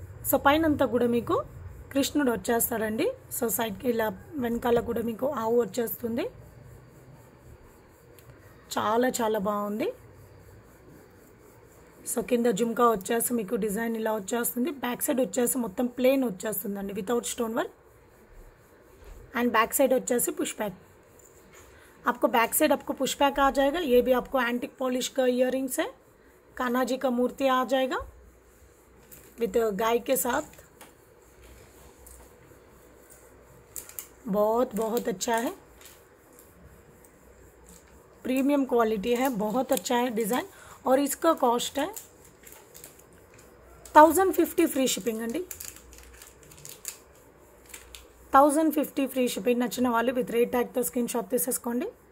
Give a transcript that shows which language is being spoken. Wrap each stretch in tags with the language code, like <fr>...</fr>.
<te>So పైనంతా కూడా మీకు కృష్ణుడు వచ్చేస్తాడండి. సో సైడ్కి ఇలా వెనకాల కూడా మీకు ఆవు వచ్చేస్తుంది. చాలా చాలా బాగుంది. సో కింద జుమ్కా వచ్చేసి మీకు డిజైన్ ఇలా వచ్చేస్తుంది. బ్యాక్ సైడ్ వచ్చేసి మొత్తం ప్లేన్ వచ్చేస్తుందండి without stone work.</te> <hi>And back side వచ్చేసి पुश बैक. आपको बैक साइड आपको पुश बैक आ जाएगा. ये भी आपको एंटिक पॉलिश का इयररिंग्स है. कान्हा जी का मूर्ति आ जाएगा विद गाय के साथ. बहुत बहुत अच्छा है, प्रीमियम क्वालिटी है, बहुत अच्छा है डिज़ाइन. और इसका कॉस्ट है 1050 फ्री शिपिंग अंडी.</hi> <te>1050 ఫ్రీ షిప్పింగ్. నచ్చిన వాళ్ళు విత్ రేట్ ట్యాగ్తో స్క్రీన్ షాట్ తీసేసుకోండి.</te>